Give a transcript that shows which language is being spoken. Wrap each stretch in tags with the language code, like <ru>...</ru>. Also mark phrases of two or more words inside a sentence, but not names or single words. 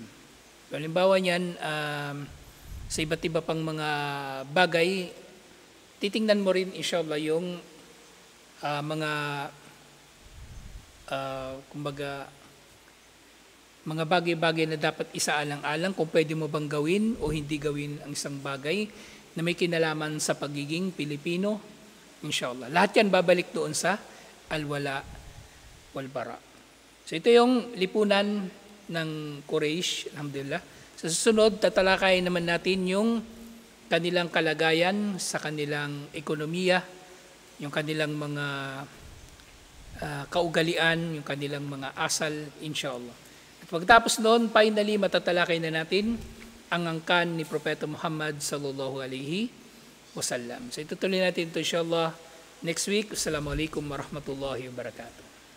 <tl>Halimbawa niyan, sa iba't iba pang mga bagay, titingnan mo rin inshallah yung mga kumbaga mga bagay-bagay na dapat isaalang-alang kung pwede mo bang gawin o hindi gawin ang isang bagay na may kinalaman sa pagiging Pilipino, inshallah. Lahat yan babalik doon sa</tl> <ar>al-wala wal-bara.</ar> <tl>So ito yung lipunan ng Quraysh, alhamdulillah. Sa susunod, tatalakayin naman natin yung kanilang kalagayan sa kanilang ekonomiya, yung kanilang mga kaugalian, yung kanilang mga asal, inshallah. At pagtapos noon, finally, matatalakay na natin ang angkan ni Propeta Muhammad</tl> <ar>sallallahu alaihi wasallam.</ar> <tl>So itutuloy natin ito inshallah</tl> <en>next week.</en> <ar>Assalamualaikum warahmatullahi wabarakatuh.</ar>